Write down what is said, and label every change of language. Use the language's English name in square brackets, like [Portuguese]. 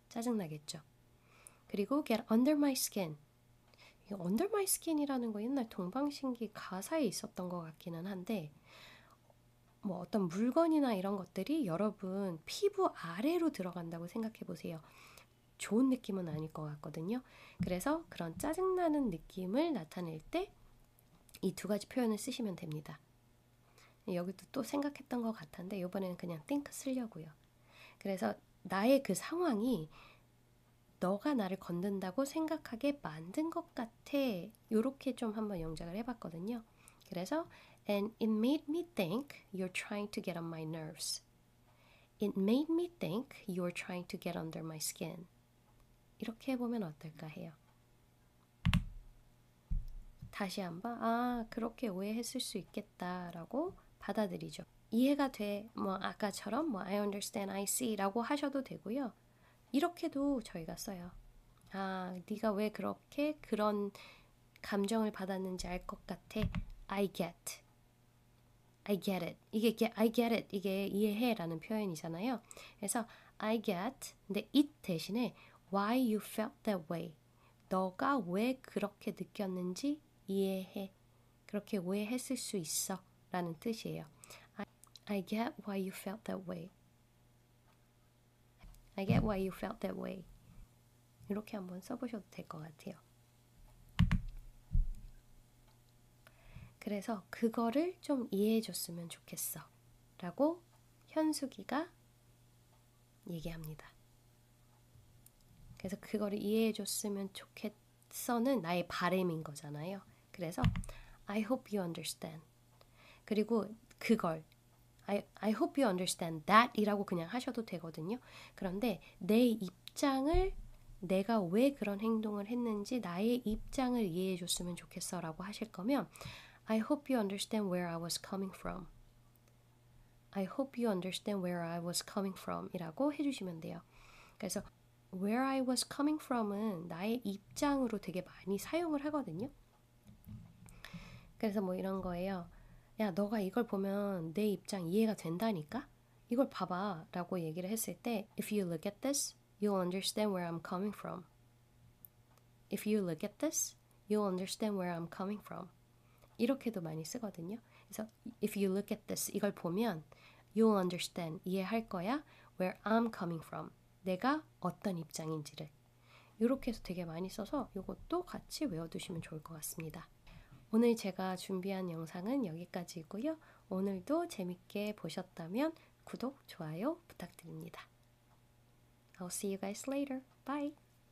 [Korean] 짜증나겠죠. 그리고 [English] get under my skin. [Korean] 이 [English] under my skin [Korean] 이라는 거 옛날 동방신기 가사에 있었던 것 같기는 한데 뭐 어떤 물건이나 이런 것들이 여러분 피부 아래로 들어간다고 생각해 보세요. 좋은 느낌은 아닐 것 같거든요. 그래서 그런 짜증나는 느낌을 나타낼 때 이 두 가지 표현을 쓰시면 됩니다. 여기도 또 생각했던 것 같은데 이번에는 그냥 think 쓰려고요. 그래서 나의 그 상황이 너가 나를 건든다고 생각하게 만든 것 같아. 이렇게 좀 한번 영작을 해봤거든요. 그래서 [English] And it made me think you're trying to get on my nerves. It made me think you're trying to get under my skin. [Korean] 이렇게 해보면 어떨까 해요. 다시 한번 그렇게 오해했을 수 있겠다라고 받아들이죠. 이해가 돼. 뭐 아까처럼 뭐 [English] I understand, I see [Korean] 라고 하셔도 되고요. 이렇게도 저희가 써요. 네가 왜 그렇게 그런 감정을 받았는지 알 것 같아. [English] I get. I get it. [Korean] 이게 [English] I get it. [Korean] 이게 이해해 라는 표현이잖아요. 그래서 [English] I get. [Korean] 근데 [English] it [Korean] 대신에 [English] why you felt that way. [Korean] 너가 왜 그렇게 느꼈는지 이해해. 그렇게 오해했을 수 있어 라는 뜻이에요. [English] I get why you felt that way. I get why you felt that way. [Korean] 이렇게 한번 써보셔도 될 것 같아요. 그래서 그거를 좀 이해해줬으면 좋겠어 라고 현숙이가 얘기합니다. 그래서 그거를 이해해줬으면 좋겠어는 나의 바람인 거잖아요. [English] 그래서 I hope you understand. [Korean] 그리고 그걸 [English] I hope you understand that [Korean] 이라고 그냥 하셔도 되거든요. 그런데 내 입장을 내가 왜 그런 행동을 했는지 나의 입장을 이해해 줬으면 좋겠어 라고 하실 거면 [English] I hope you understand where I was coming from. I hope you understand where I was coming from [Korean] 이라고 해주시면 돼요. 그래서 [English] where I was coming from [Korean] 은 나의 입장으로 되게 많이 사용을 하거든요. 그래서 뭐 이런 거예요. 야, 너가 이걸 보면 내 입장 이해가 된다니까? 이걸 봐봐 라고 얘기를 했을 때 [English] If you look at this, you'll understand where I'm coming from. If you look at this, you'll understand where I'm coming from. [Korean] 이렇게도 많이 쓰거든요. 그래서 [English] if you look at this, [Korean] 이걸 보면 [English] you'll understand, [Korean] 이해할 거야 [English] where I'm coming from, [Korean] 내가 어떤 입장인지를. 이렇게 해서 되게 많이 써서 이것도 같이 외워두시면 좋을 것 같습니다. 오늘 제가 준비한 영상은 여기까지고요. 오늘도 재밌게 보셨다면 구독, 좋아요 부탁드립니다. [English] I'll see you guys later. Bye!